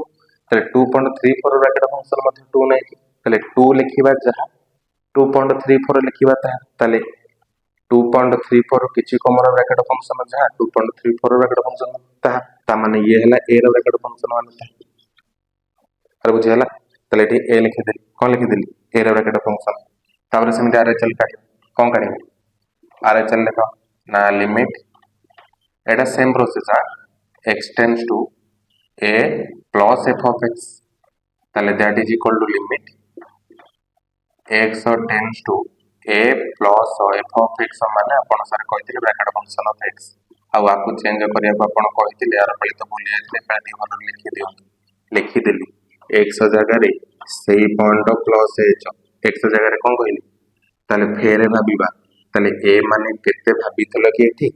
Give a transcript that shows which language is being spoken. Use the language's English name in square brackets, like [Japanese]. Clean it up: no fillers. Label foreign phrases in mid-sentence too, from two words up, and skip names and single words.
[Odia] ତାହେଲେ 2.34 ର [English] bracket function [Odia] ମଧ୍ୟ 2 ନାହିଁ, ତାହେଲେ 2 ଲେଖିବା ଯାହା 2.34 ଲେଖିବା ତାହା, ତାହେଲେ 2.34 ରୁ କିଛି କମର [English] bracket function [Odia] ଯାହା 2.34 ର [English] bracket function [Odia] ତାହା, ତା ମାନେ ଇଏ ହେଲା a ର [English] bracket function [Odia] ମାନେ ତାହା। ଆରେ ବୁଝି ହେଲା? ତାହେଲେ ଏଠି a ଲେଖିଦେଲି, କଣ ଲେଖିଦେଲି? a ର [English] bracket function. [Odia] ତାପରେ ସେମିତି RHL କାଢିବ, କଣ କାଢିବ? RHL ଲେଖ ନା ଲିମିଟ, ଏଟା [English] same process x tends to a plus f of x, [Odia] ତାହେଲେ [English] that is equal to limit x tends to a plus f of x [Odia] ମାନେ ଆପଣ ସାର୍ କହିଥିଲେ [English] bracket function of x, [Odia] ଆଉ ଆକୁ ଚେଞ୍ଜ କରିବାକୁ ଆପଣ କହିଥିଲେ, ଆର ପାଳି ତ ଭୁଲି ଯାଇଥିଲେ, ଏପାଳି ଭଲରେ ଲେଖି ଦିଅନ୍ତୁ। ଲେଖିଦେଲି x ଜାଗାରେ ସେଇ [English] point plus h, [Odia] x ଜାଗାରେ କଣ କହିଲି? ତାହେଲେ ଫେରେ ଭାବିବା, ତାହେଲେ a ମାନେ କେତେ ଭାବିଥିଲ କି ଏଠି?